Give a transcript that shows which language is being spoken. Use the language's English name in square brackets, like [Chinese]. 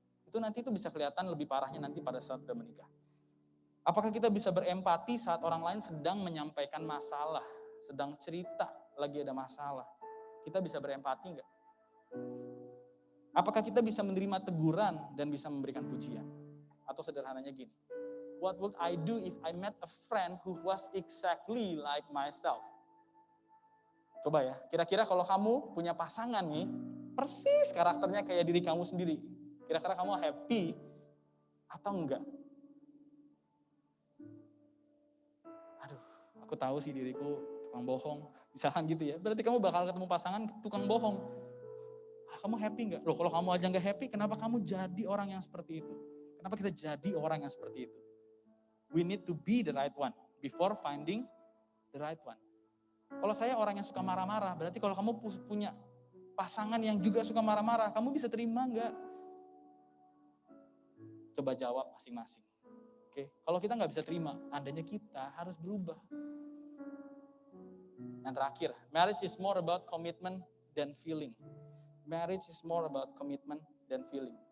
[Indonesian] Itu nanti itu bisa kelihatan lebih parahnya nanti pada saat udah menikah. Apakah kita bisa berempati saat orang lain sedang menyampaikan masalah, sedang cerita lagi ada masalah? Kita bisa berempati nggak? Apakah kita bisa menerima teguran dan bisa memberikan pujian? [English] Atau sederhananya gini, what would I do if I met a friend who was exactly like myself? [Indonesian] Coba ya, kira-kira kalau kamu punya pasangan nih, persis karakternya kayak diri kamu sendiri. Kira-kira kamu happy atau enggak? Aduh, aku tahu sih diriku tukang bohong. Misalkan gitu ya. Berarti kamu bakal ketemu pasangan tukang bohong. Kamu happy enggak? Loh, kalau kamu aja enggak happy, kenapa kamu jadi orang yang seperti itu? Kenapa kita jadi orang yang seperti itu? [English] We need to be the right one before finding the right one. [Indonesian] Kalau saya orang yang suka marah-marah, berarti kalau kamu punya pasangan yang juga suka marah-marah, kamu bisa terima enggak? Coba jawab masing-masing. Oke, kalau kita nggak bisa terima, tandanya kita harus berubah. [English] Yang terakhir, marriage is more about commitment than feeling. Marriage is more about commitment than feeling.